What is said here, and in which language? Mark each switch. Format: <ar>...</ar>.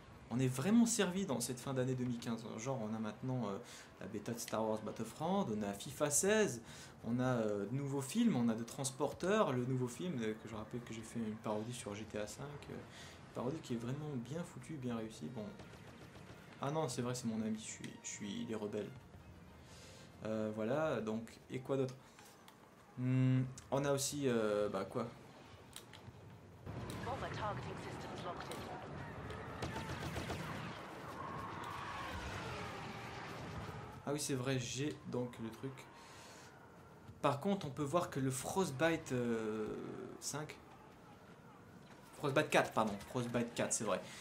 <fr>On est vraiment servi dans cette fin d'année 2015. Genre, on a maintenant la bêta de Star Wars Battlefront, on a FIFA 16, on a de nouveaux films, on a de Transporteurs, le nouveau film que je rappelle que j'ai fait une parodie sur GTA 5. Une parodie qui est vraiment bien foutue, bien réussie. Bon. Ah non, c'est vrai, c'est mon ami, je suis les rebelles. Voilà, donc, et quoi d'autre? On a aussi, bah quoi?</fr> <en>Bomber targeting systems locked in.</en> <fr>Ah oui, c'est vrai, j'ai donc le truc. Par contre, on peut voir que le Frostbite 5... Frostbite 4, pardon. Frostbite 4, c'est vrai.</fr>